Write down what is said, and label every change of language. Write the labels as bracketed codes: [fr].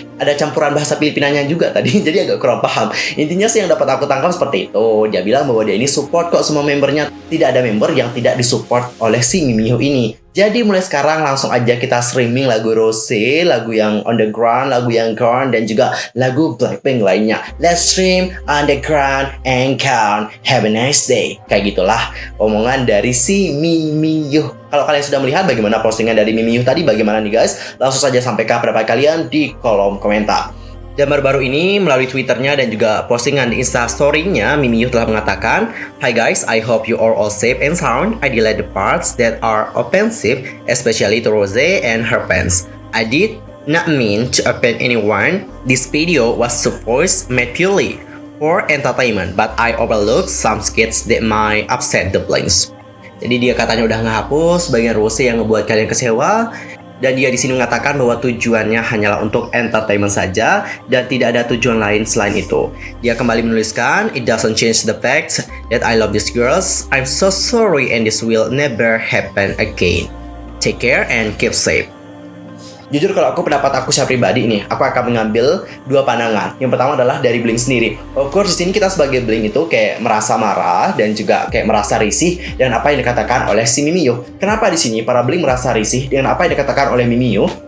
[id] Ada campuran bahasa Filipinanya juga tadi, jadi agak kurang paham. Intinya sih yang dapat aku tangkap seperti itu. Dia bilang bahwa dia ini support kok semua membernya, tidak ada member yang tidak disupport oleh si Mimiho ini. Jadi mulai sekarang langsung aja kita streaming lagu Rosé, lagu yang Underground, lagu yang Gone, dan juga lagu Blackpink lainnya. [en] Let's stream Underground and Gone. Have a nice day. [id] Kayak gitulah omongan dari si Mimiho. Kalau kalian sudah melihat bagaimana postingan dari Mimiho tadi, bagaimana nih guys? Langsung saja sampaikan pendapat kalian di kolom komentar. Dan baru-baru ini melalui Twitternya dan juga postingan di Instastory-nya, Mimiho telah mengatakan, [en] "Hi guys, I hope you are all safe and sound. I delete the parts that are offensive, especially to Rosé and her fans. I did not mean to offend anyone. This video was supposed made purely for entertainment, but I overlooked some skits that might upset the Blinks." [id] Jadi dia katanya udah ngehapus bagian Rosé yang ngebuat kalian kecewa. Dan dia di sini mengatakan bahwa tujuannya hanyalah untuk entertainment saja dan tidak ada tujuan lain selain itu. Dia kembali menuliskan, [en] "It doesn't change the fact that I love these girls. I'm so sorry and this will never happen again. Take care and keep safe." [id] Jujur kalau pendapat aku secara pribadi nih, aku akan mengambil dua pandangan. Yang pertama adalah dari Blink sendiri. [en] Of course [id] di sini kita sebagai Blink itu kayak merasa marah dan juga kayak merasa risih dengan apa yang dikatakan oleh si Mimiho. Kenapa di sini para Blink merasa risih dengan apa yang dikatakan oleh Mimiho?